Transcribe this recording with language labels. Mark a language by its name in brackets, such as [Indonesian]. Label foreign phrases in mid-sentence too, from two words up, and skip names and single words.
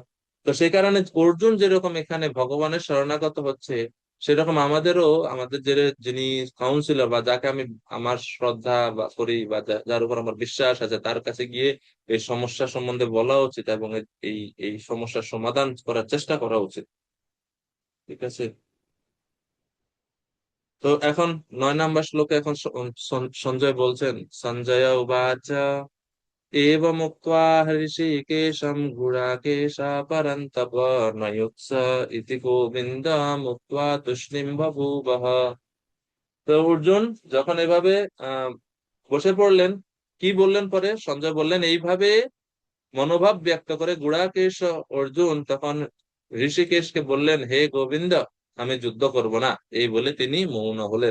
[Bangla] তো সেই কারণে অর্জুন যেরকম এখানে ভগবানের শরণাগত হচ্ছে, সেরকম আমাদেরও আমাদের যে যিনি কাউন্সিলর বা যাকে আমি আমার শ্রদ্ধা বা করি বা যার উপর আমার বিশ্বাস আছে তার কাছে গিয়ে এই সমস্যা সম্বন্ধে বলা উচিত এবং এই এই সমস্যার সমাধান করার চেষ্টা করা উচিত। ঠিক আছে। তো এখন 9 নম্বর শ্লোকে এখন সঞ্জয় বলছেন, সঞ্জয় উবাচ [Sanskrit] एवमुक्त्वा हृषीकेशं गुडाकेशा परन्तप न युत्स इति गोविन्दमुक्त्वा तुष्णीं बभूवः। [Bangla] তো অর্জুন যখন এভাবে আহ বসে পড়লেন, কি বললেন পরে? সঞ্জয় বললেন এইভাবে মনোভাব ব্যক্ত করে গুড়াকেশ অর্জুন তখন ঋষিকেশকে বললেন, হে গোবিন্দ, আমি যুদ্ধ করব না। এই বলে তিনি মৌন হলেন।